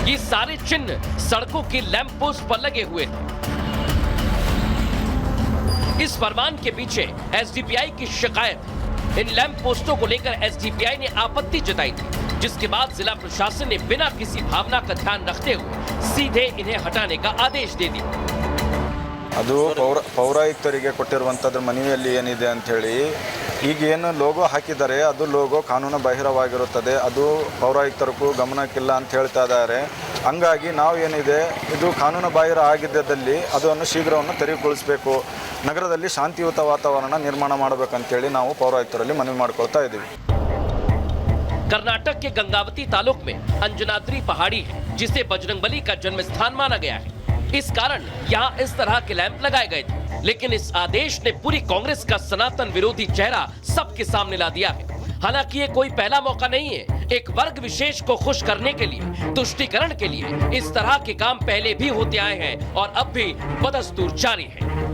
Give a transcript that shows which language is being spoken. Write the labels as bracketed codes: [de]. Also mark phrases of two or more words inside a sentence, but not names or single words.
[hi] ये सारे चिन्ह सड़कों की लैंप पोस्ट पर लगे हुए थे। इस फरमान के पीछे एसडीपीआई की शिकायत। इन लैंप पोस्टों को लेकर एसडीपीआई ने आपत्ति जताई थी, जिसके बाद जिला प्रशासन ने बिना किसी भावना का ध्यान रखते हुए सीधे इन्हें हटाने का आदेश दे दिया। [kn] ಅದು ಪೌರಾಯುಕ್ತರಿಗೆ ಕೊಟ್ಟಿರುವಂಥದ್ರ ಮನವಿಯಲ್ಲಿ ಏನಿದೆ ಅಂಥೇಳಿ ಈಗೇನು ಲೋಗೋ ಹಾಕಿದ್ದಾರೆ ಅದು ಲೋಗೋ ಕಾನೂನು ಬಾಹಿರವಾಗಿರುತ್ತದೆ, ಅದು ಪೌರಾಯುಕ್ತರಿಗೂ ಗಮನಕ್ಕಿಲ್ಲ ಅಂತ ಹೇಳ್ತಾ ಇದ್ದಾರೆ. ಹಂಗಾಗಿ ನಾವು ಏನಿದೆ ಇದು ಕಾನೂನು ಬಾಹಿರ ಆಗಿದ್ದಲ್ಲಿ ಅದನ್ನು ಶೀಘ್ರವನ್ನು ತೆರವುಗೊಳಿಸಬೇಕು, ನಗರದಲ್ಲಿ ಶಾಂತಿಯುತ ವಾತಾವರಣ ನಿರ್ಮಾಣ ಮಾಡಬೇಕಂತೇಳಿ ನಾವು ಪೌರಾಯುಕ್ತರಲ್ಲಿ ಮನವಿ ಮಾಡ್ಕೊಳ್ತಾ ಇದ್ದೀವಿ. [hi] कर्नाटक के गंगावती तालुक में अंजनाद्री पहाड़ी है, जिसे बजरंगबली का जन्म स्थान माना गया है। इस कारण यहाँ इस तरह के लैंप लगाए गए थे, लेकिन इस आदेश ने पूरी कांग्रेस का सनातन विरोधी चेहरा सबके सामने ला दिया है। हालांकि ये कोई पहला मौका नहीं है। एक वर्ग विशेष को खुश करने के लिए, तुष्टीकरण के लिए इस तरह के काम पहले भी होते आए हैं और अब भी बदस्तूर जारी है।